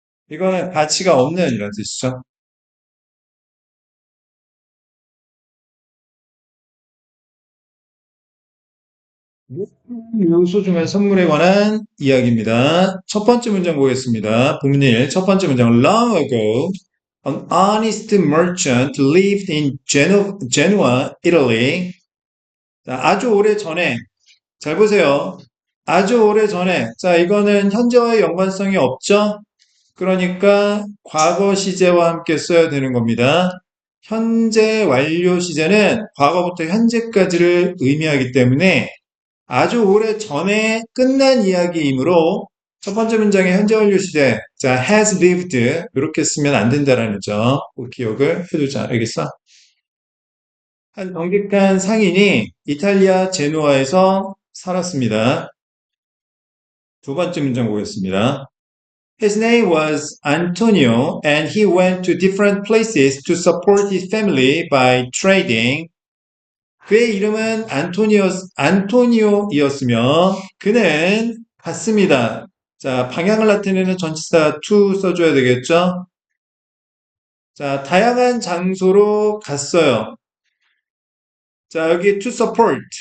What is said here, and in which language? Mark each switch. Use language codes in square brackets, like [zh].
[ko] 이거는 가치가 없는 이런 뜻이죠. 매우 소중한 선물에 관한 이야기입니다. 첫 번째 문장 보겠습니다. 본문 1, 첫 번째 문장. [en] Long ago, an honest merchant lived in Genoa, Italy. [ko] 자, 아주 오래 전에, 잘 보세요. 아주 오래 전에, 자, 이거는 현재와의 연관성이 없죠? 그러니까 과거 시제와 함께 써야 되는 겁니다. 현재 완료 시제는 과거부터 현재까지를 의미하기 때문에 아주 오래 전에 끝난 이야기이므로 첫 번째 문장의 현재 완료 시제, 자, has lived 이렇게 쓰면 안 된다라는 점 꼭 기억을 해두자. 알겠어? 한 정직한 상인이 이탈리아 제노아에서 살았습니다. 두 번째 문장 보겠습니다. [en] His name was Antonio, and he went to different places to support his family by trading. [ko] 그의 이름은 안토니오이었으며 그는 갔습니다. 자, 방향을 나타내는 전치사 to 써줘야 되겠죠? 자, 다양한 장소로 갔어요. 자, 여기 [en] to support.